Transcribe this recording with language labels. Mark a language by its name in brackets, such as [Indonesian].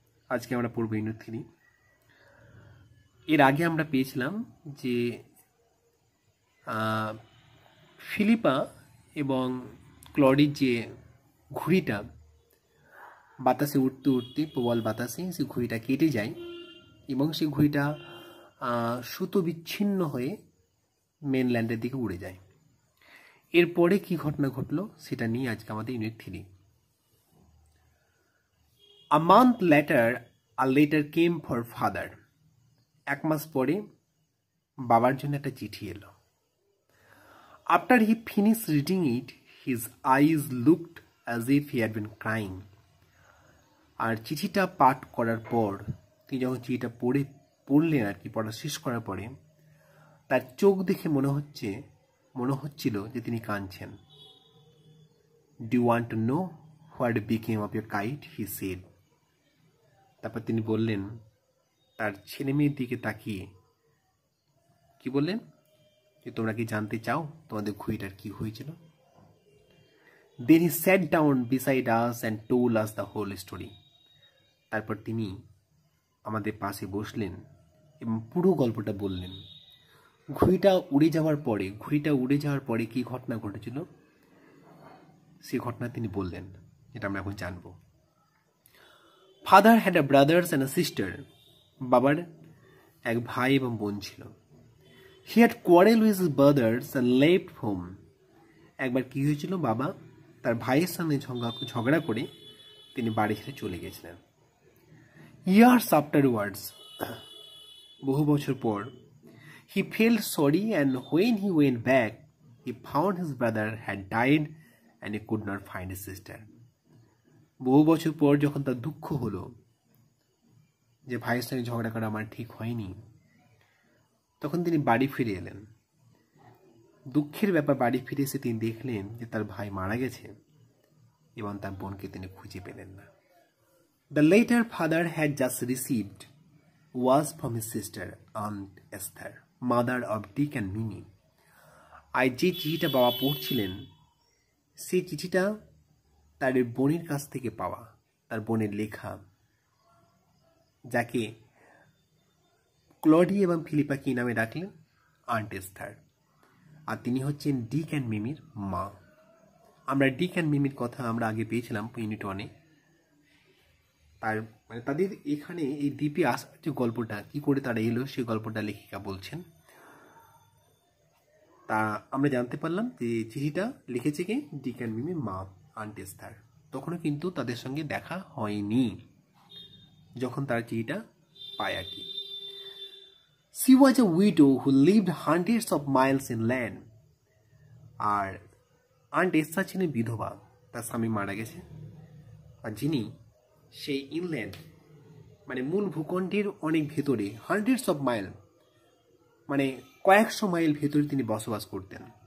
[Bangla] আজকে আমরা পড়ব ইউনিট 3। এর আগে আমরা পেয়েছিলাম যে ফিলিপা এবং ক্লডির যে ঘুড়িটা বাতাসে উঠতে উঠতে প্রবল বাতাসে সেই ঘুড়িটা কেটে যায় এবং সেই ঘুড়িটা সুতো বিচ্ছিন্ন হয়ে মেনল্যান্ডের দিকে উড়ে যায়। এরপরে কি ঘটনা ঘটলো সেটা নিয়ে আজকে আমাদের unit 3। [English] A month later, a letter came for father. [Bangla] 1 মাস পরে বাবার জন্য একটা চিঠি এলো। [English] After he finished reading it, his eyes looked as if he had been crying. [Bangla] আর চিঠিটা পাঠ করার পর তিনি যখন চিঠিটা পড়লেন আর কি, পড়া শেষ করার পরে তার চোখ দেখে মনে হচ্ছিল যে তিনি কাঁদছেন। [English] Do you want to know what became of your kite? He said. [Bangla] তারপর তিনি বললেন, তার ছেলে মেয়ের দিকে তাকিয়ে কি বললেন, যে তোমরা কি জানতে চাও তোমাদের ঘুড়িটার কি হয়েছিল? [English] Then he sat down beside us and told us the whole story. [Bangla] তারপর তিনি আমাদের পাশে বসলেন এবং পুরো গল্পটা বললেন। ঘুড়িটা উড়ে যাওয়ার পরে কি ঘটনা ঘটেছিল সেই ঘটনা তিনি বললেন, যেটা আমরা এখন জানব। [English] Father had a brothers and a sister. [Bangla] বাবার এক ভাই এবং বোন ছিল। [English] He had quarrel with his brothers and left home. [Bangla] একবার কি হয়েছিল, বাবা তার ভাইয়ের সামনে ঝগড়া করে তিনি বাড়ি ছেড়ে চলে গেছিলেন। [English] years afterwards, [Bangla] বহু বছর পর, [English] he felt sorry, and when he went back, he found his brother had died and he could not find his sister. [Bangla] বহু বছর পর যখন তার দুঃখ হলো যে ভাইয়ের সঙ্গে ঝগড়া করা আমার ঠিক হয়নি, তখন তিনি বাড়ি ফিরে এলেন। দুঃখের ব্যাপার, বাড়ি ফিরে এসে তিনি দেখলেন যে তার ভাই মারা গেছে এবং তার বোনকে তিনি খুঁজে পেলেন না। [English] The letter father had just received was from his sister Aunt Esther, mother of Dick and Mimi. [Bangla] আর যে চিঠিটা বাবা পড়ছিলেন সেই চিঠিটা তার বোনের কাছ থেকে পাওয়া, তার বোনের লেখা, যাকে ক্লডি এবং ফিলিপা কি নামে ডাকলেন? Aunt Esther. আর তিনি হচ্ছেন ডিক অ্যান্ড মিমির মা। আমরা ডিক অ্যান্ড মিমির কথা আমরা আগে পেয়েছিলাম ইউনিট 1-এ। তার মানে তাদের এখানে এই দ্বীপে আসার যে গল্পটা, কি করে তারা এলো সেই গল্পটা লেখিকা বলছেন। তা আমরা জানতে পারলাম যে চিঠিটা লিখেছে কে? ডিক অ্যান্ড মিমির মা আন্ট এস্থার। তখনও কিন্তু তাদের সঙ্গে দেখা হয়নি যখন তারা চিঠিটা পায় আর কি। [English] She was a widow who lived hundreds of miles inland. [Bangla] আর aunt Esther ছিলেন বিধবা, তার স্বামী মারা গেছে, আর যিনি সেই ইনল্যান্ড মানে মূল ভূখণ্ডের অনেক ভেতরে, [English] hundreds of mile [Bangla] মানে কয়েকশো মাইল ভেতরে তিনি বসবাস করতেন।